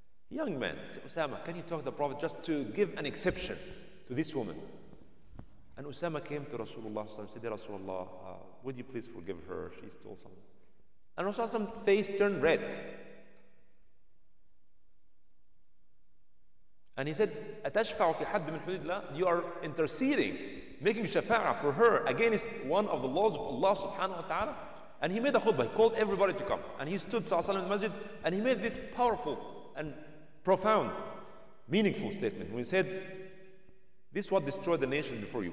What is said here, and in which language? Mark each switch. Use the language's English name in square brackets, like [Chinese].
[English] Young man, Usama, can you talk to the Prophet just to give an exception to this woman? And Usama came to Rasulullah and said, Rasulullah, would you please forgive her? She stole something. And Rasulullah's face turned red. And he said, [Arabic] أَتَشْفَعُ فِي حَدٍّ مِّنْ حُدُودِ اللَّهِ? [English] You are interceding, making shafa'ah for her against one of the laws of Allah subhanahu wa ta'ala. And he made a khutbah, he called everybody to come. And he stood sallallahu in the masjid, and he made this powerful and profound, meaningful statement. When he said, this is what destroyed the nation before you.